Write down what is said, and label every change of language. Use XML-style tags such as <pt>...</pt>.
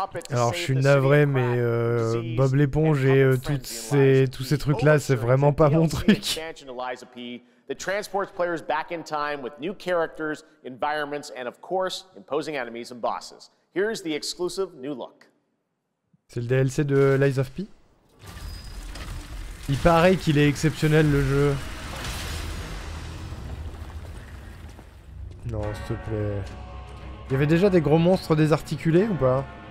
<fr>Alors je suis navré, mais Bob l'éponge et tous ces trucs-là, c'est vraiment pas mon truc.</fr> <en>That transports players back in time with new characters, environments, and of course, imposing enemies and bosses. Here's the exclusive new look.</en> <fr>C'est le DLC de Lies of P. Il paraît qu'il est exceptionnel le jeu. Non, s'il te plaît. Il y avait déjà des gros monstres désarticulés ou pas?</fr>